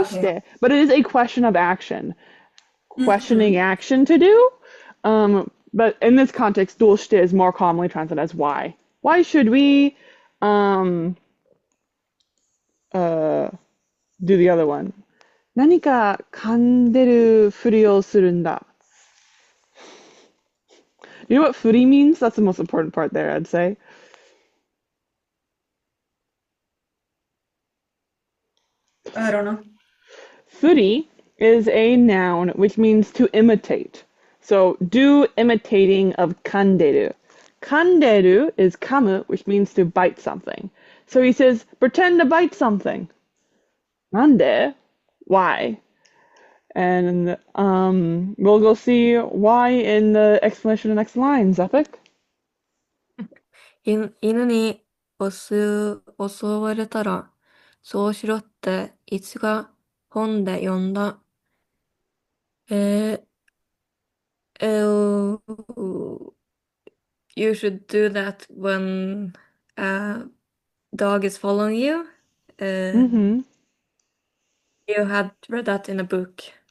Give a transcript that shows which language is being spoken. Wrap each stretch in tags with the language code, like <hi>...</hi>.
<en>どうして But it is a question of action. Questioning Mm-hmm. action to do. But in this context, どうして is more commonly translated as why. Why should we um, uh, do the other one?</en> <ja>何か噛んでるふりをするんだ.</ja> <en>You know what ふり means? That's the most important part there, I'd say. I don't know. ふり is a noun which means to imitate. So do imitating of 噛んでる. 噛んでる is 噛む, which means to bite something. So he says, pretend to bite something.</en> <ja>なんで?</ja> <en>Why? And we'll go see why in the explanation of the next lines, Epic.</en> <ja>犬に襲われたら、そうしろっていつか本で読んだ。</ja> <en>えー、you should do that when a dog is following you. Mm-hmm. You had read that in a book.</en>